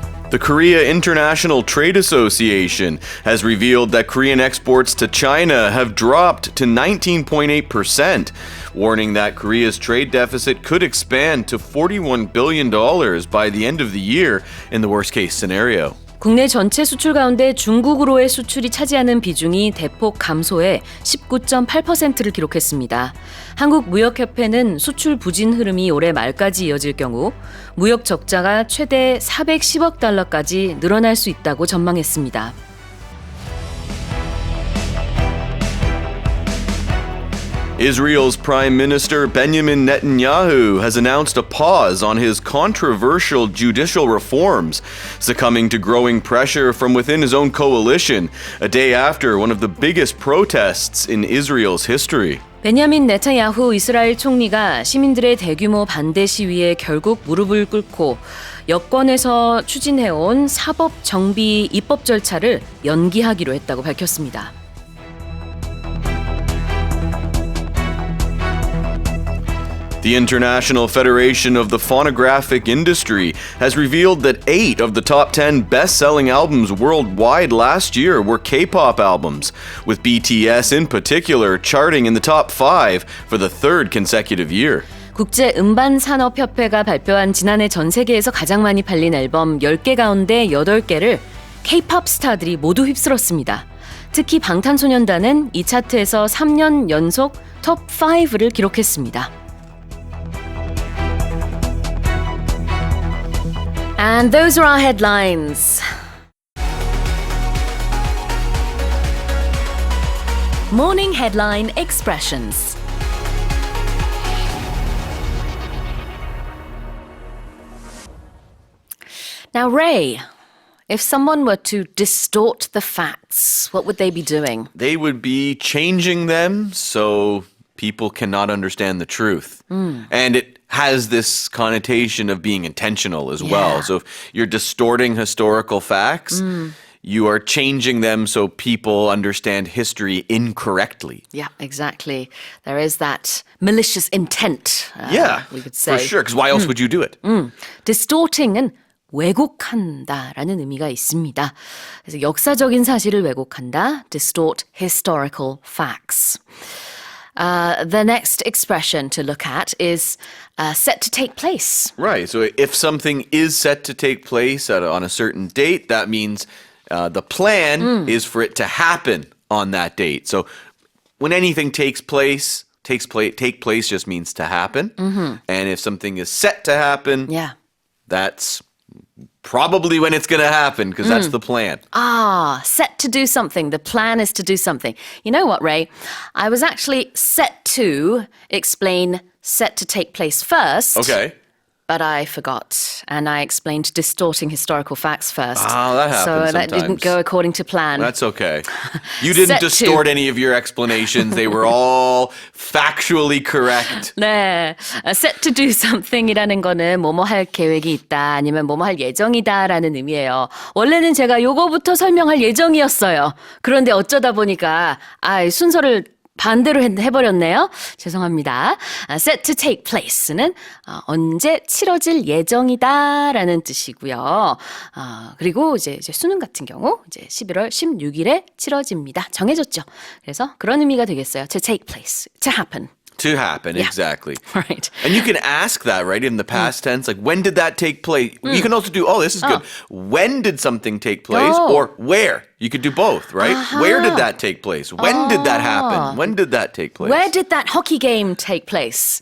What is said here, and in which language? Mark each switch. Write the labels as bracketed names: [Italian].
[English] The Korea International Trade Association has revealed that Korean exports to China have dropped to 19.8%, warning that Korea's trade deficit could expand to $41 billion by the end of the year in the worst-case scenario. [Korean] 국내 전체 수출 가운데 중국으로의 수출이 차지하는 비중이 대폭 감소해 19.8%를 기록했습니다. 한국무역협회는 수출 부진 흐름이 올해 말까지 이어질 경우 무역 적자가 최대 410억 달러까지 늘어날 수 있다고 전망했습니다. [English] Israel's Prime Minister Benjamin Netanyahu has announced a pause on his controversial judicial reforms, succumbing to growing pressure from within his own coalition, a day after one of the biggest protests in Israel's history. [Korean] 베냐민 네타야후 이스라엘 총리가 시민들의 대규모 반대 시위에 결국 무릎을 꿇고 여권에서 추진해온 사법 정비 입법 절차를 연기하기로 했다고 밝혔습니다. [English] The International Federation of the Phonographic Industry has revealed that 8 of the top 10 best-selling albums worldwide last year were K-pop albums, with BTS in particular charting in the top 5 for the third consecutive year. [Korean] 국제음반산업협회가 발표한 지난해 전 세계에서 가장 많이 팔린 앨범 10개 가운데 8개를 K-pop 스타들이 모두 휩쓸었습니다. 특히 방탄소년단은 이 차트에서 3년 연속 톱 5를 기록했습니다. [English] And those are our headlines. Morning Headline Expressions. Now, Ray, if someone were to distort the facts, what would they be doing? They would be changing them so people cannot understand the truth. And it has this connotation of being intentional as well. Yeah. So if you're distorting historical facts, you are changing them so people understand history incorrectly. Yeah, exactly. There is that malicious intent, we could say. for sure. Because why else would you do it? [Korean] distorting은 왜곡한다라는 의미가 있습니다. 그래서 역사적인 사실을 왜곡한다. [English] Distort historical facts. The next expression to look at is set to take place. Right. So if something is set to take place on a certain date, that means the plan is for it to happen on that date. So when anything take place just means to happen. And if something is set to happen, Yeah. that's probably when it's going to happen because that's the plan. Set to do something. The plan is to do something. You know what, Ray? I was actually set to explain set to take place first. Okay. But I forgot, and I explained distorting historical facts first. That happens So that didn't sometimes. go according to plan. That's okay. You didn't Set to. distort any of your explanations. They were all factually correct. [Korean] 네, [English] set to do something [Korean] 이라는 거는 뭐뭐 할 계획이 있다, 아니면 뭐뭐 할 예정이다라는 의미예요. 원래는 제가 요거부터 설명할 예정이었어요. 그런데 어쩌다 보니까 순서를 반대로 해버렸네요. 죄송합니다. [English] Set to take place [Korean] 는 언제 치러질 예정이다라는 뜻이고요. 그리고 이제 수능 같은 경우 이제 11월 16일에 치러집니다. 정해졌죠. 그래서 그런 의미가 되겠어요. [English] To take place, to happen. To happen, exactly. Right. And you can ask that, right, in the past tense, like, when did that take place? You can also do, this is good. When did something take place? Oh. Or where? You could do both, right? Where did that take place? When did that happen? When did that take place? Where did that hockey game take place?